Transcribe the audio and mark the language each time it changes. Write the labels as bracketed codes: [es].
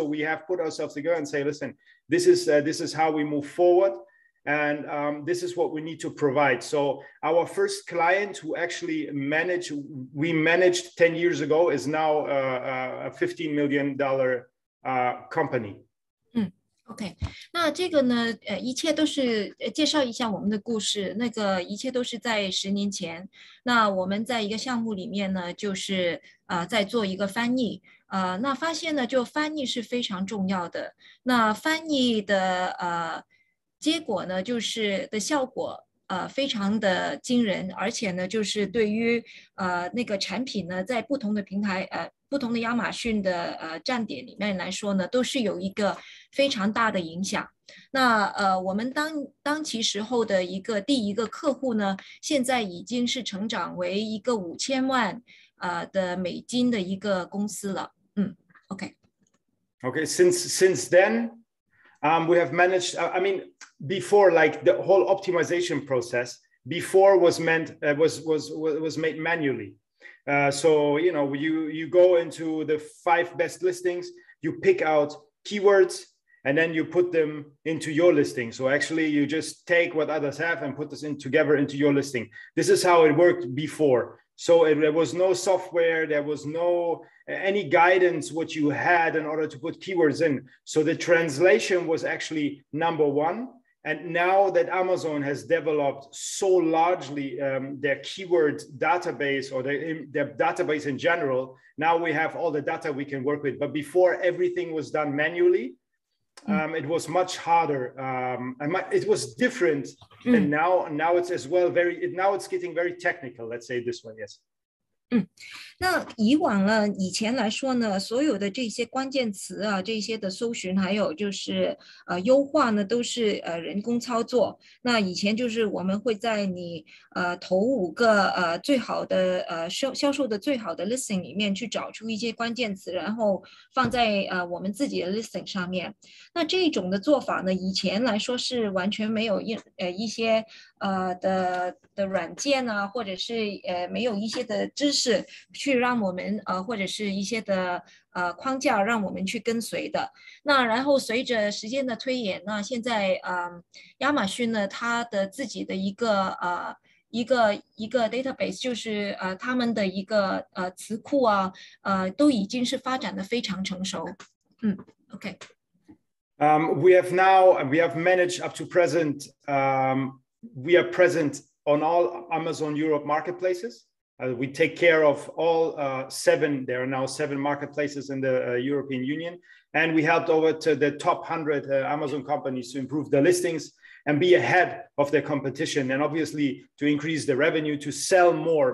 [en] So we have put ourselves together and say, listen, this is how we move forward, and this is what we need to provide. So our first client who actually we managed 10 years ago is now a $15 million company. [zh] OK， 那这个呢，一切都是介绍一下我们的故事。那个一切都是在10年前。那我们在一个项目里面呢，就是在做一个翻译。那发现呢，就翻译是非常重要的。那翻译的结果呢，就是的效果非常的惊人，而且呢，就是对于那个产品呢，在不同的平台不同的亚马逊的站点里面来说呢，都是有一个非常大的影响。那我们当其时候的第一个客户呢，现在已经是成长为一个5000万的美金的一个公司了。 [en] OK. Okay, since then, we have managed. I mean, before, like the whole optimization process before was made manually. So you know, you go into the 5 best listings, you pick out keywords, and then you put them into your listing. So actually you just take what others have and put this together into your listing. This is how it worked before. So there was no software, there was no any guidance what you had in order to put keywords in. So the translation was actually number one. And now that Amazon has developed so largely their keyword database or their database in general, now we have all the data we can work with. But before, everything was done manually. It was much harder. It was different. And now it's as well now it's getting very technical. Let's say it this way, yes. [zh] 那以前来说呢，所有的这些关键词啊，这些的搜寻，还有就是优化呢，都是人工操作。那以前就是我们会在你头5个最好的销售的最好的 listing 里面去找出一些关键词，然后放在我们自己的 listing 上面。那这种的做法呢，以前来说是完全没有一些的软件啊，或者是没有一些的知识去让我们或者是一些的框架让我们去跟随的。那然后随着时间的推演，那现在亚马逊呢，它的自己的一个 database 就是他们的一个词库啊，都已经是发展的非常成熟。 [en] OK。 We have managed up to present. We are present on all Amazon Europe marketplaces. We take care of all 7. There are now 7 marketplaces in the European Union, and we helped over to the top 100 Amazon companies to improve their listings and be ahead of their competition, and obviously to increase the revenue, to sell more.